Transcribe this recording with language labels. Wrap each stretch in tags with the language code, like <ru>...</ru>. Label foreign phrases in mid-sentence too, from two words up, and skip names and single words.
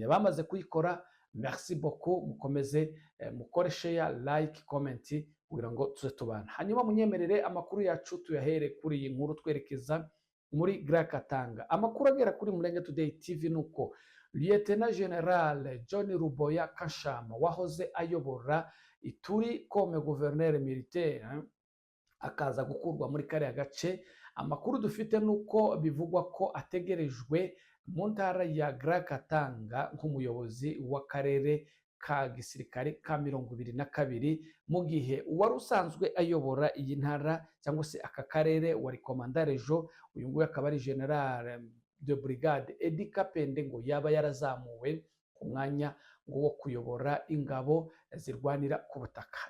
<rw>Bamaze kuyikora,</rw> <fr>merci beaucoup,</fr> <rw>mukomeze mukore</rw> <en>share, like, comment</en> <rw>kugira ngo tuze tubana. Hanyuma munyemerere amakuru yacu tuyahere kuri iyi nkuru twerekeza muri Grand Katanga. Amakuru agera kuri Murenge Today TV nuko Lieutenant General John Ruboya Kashama wahoze ayobora Ituri</rw> <fr>comme gouverneur militaire</fr> <rw>akaza gukurwa muri kariya gace. Amakuru dufite nuko bivugwa ko ategerejwe mu ntara ya Grand Katanga nk'umuyobozi w'akarere ka gisirikare ka 22, mu gihe uwari usanzwe ayobora iyi ntara cyangwa se aka karere wari</rw> <fr>Commandant Region,</fr> <rw>uyu nguyu akaba ari</rw> <fr>General de Brigade</fr> <rw>Edi Kapende, ngo yaba yarazamuwe ku mwanya wo kuyobora ingabo zirwanira ku butaka.</rw>